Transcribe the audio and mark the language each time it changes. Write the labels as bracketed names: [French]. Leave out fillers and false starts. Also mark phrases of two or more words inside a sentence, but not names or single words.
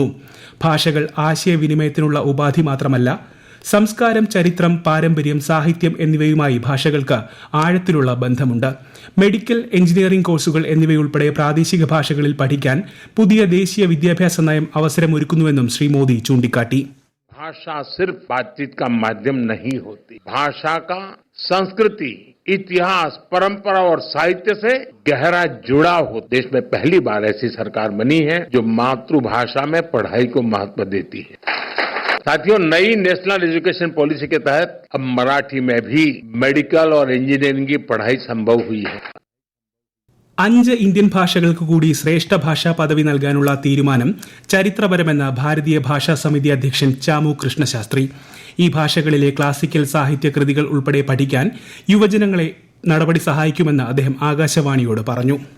[Malayalam] ഭാഷകൾ ആശയവിനിമയത്തിനുള്ള ഉപാധി മാത്രമല്ല, സംസ്കാരം, ചരിത്രം, പാരമ്പര്യം, സാഹിത്യം എന്നിവയുമായി ഭാഷകൾക്ക് ആഴത്തിലുള്ള ബന്ധമുണ്ട്. മെഡിക്കൽ, എഞ്ചിനീയറിംഗ് കോഴ്സുകൾ എന്നിവയുൾപ്പെടെ പ്രാദേശിക ഭാഷകളിൽ പഠിക്കാൻ പുതിയ ദേശീയ വിദ്യാഭ്യാസ നയം അവസരമൊരുക്കുന്നുവെന്നും ശ്രീ മോദി ചൂണ്ടിക്കാട്ടി. [Hindi] भाषा सिर्फ बातचीत का माध्यम नहीं होती. भाषा का संस्कृति, इतिहास, परंपरा और साहित्य से गहरा जुड़ाव हो. देश में पहली बार ऐसी सरकार बनी है जो मातृभाषा में पढ़ाई को महत्व देती है. साथियों, नई नेशनल एजुकेशन पॉलिसी के तहत अब मराठी में भी मेडिकल और इंजीनियरिंग की पढ़ाई संभव हुई है. [Malayalam] 5 ഇന്ത്യൻ ഭാഷകൾക്ക് കൂടി ശ്രേഷ്ഠ ഭാഷാ പദവി നൽകാനുള്ള തീരുമാനം ചരിത്രപരമെന്ന് ഭാരതീയ ഭാഷാ സമിതി അധ്യക്ഷൻ ചാമു കൃഷ്ണശാസ്ത്രി. ഈ ഭാഷകളിലെ ക്ലാസിക്കൽ സാഹിത്യ കൃതികൾ ഉൾപ്പെടെ പഠിക്കാൻ യുവജനങ്ങളെ നടപടി സഹായിക്കുമെന്ന് അദ്ദേഹം ആകാശവാണിയോട് പറഞ്ഞു.